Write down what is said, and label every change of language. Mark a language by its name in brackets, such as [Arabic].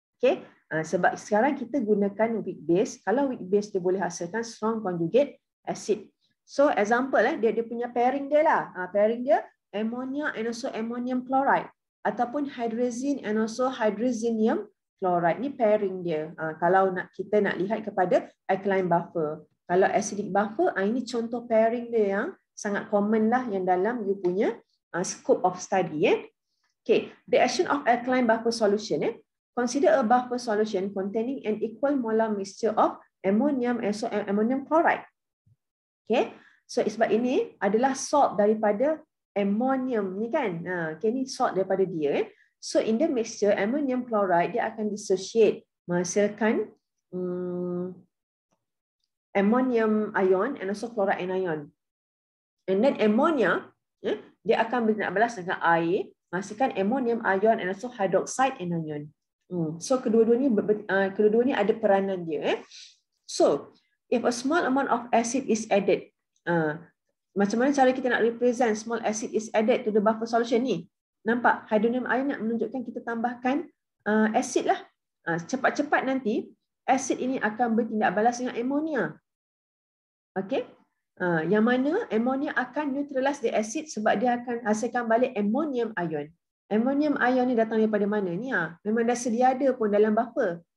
[Malay] Okay, sebab sekarang kita gunakan weak base. Kalau weak base dia boleh hasilkan strong conjugate acid. So example dia punya pairing dia lah. Pairing dia ammonia and also ammonium chloride ataupun hydrazine and also hydrazinium chloride. Ni pairing dia. Kalau kita nak lihat kepada alkaline buffer. Kalau acidic buffer, ini contoh pairing dia yang sangat common lah yang dalam [English] you punya scope of study. Okay, the action of alkaline buffer solution. Consider a buffer solution containing an equal molar mixture of ammonium and ammonium chloride. [Malay] Okay, so sebab ini adalah salt daripada ammonium ni kan. Okay, ni salt daripada dia. [English] So in the mixture, [Malay] ammonium chloride dia akan dissociate, menghasilkan ammonium ion and also chloride anion. And then ammonia, dia akan berbalas dengan air, menghasilkan ammonium ion and also hydroxide anion. So kedua-dua ni ada peranan dia. [English] So if a small amount of acid is added, [Malay] macam mana cara kita nak [English] represent small acid is added to the buffer solution ni? [Malay] Nampak hydronium ion nak menunjukkan kita tambahkan acid lah. Cepat-cepat nanti acid ini akan bertindak balas dengan ammonia. Okay. Yang mana ammonia akan [English] neutralize the acid [Malay] sebab dia akan hasilkan balik ammonium ion. Ammonium ion ni datang daripada mana ni? Memang dah sedia ada pun dalam buffer.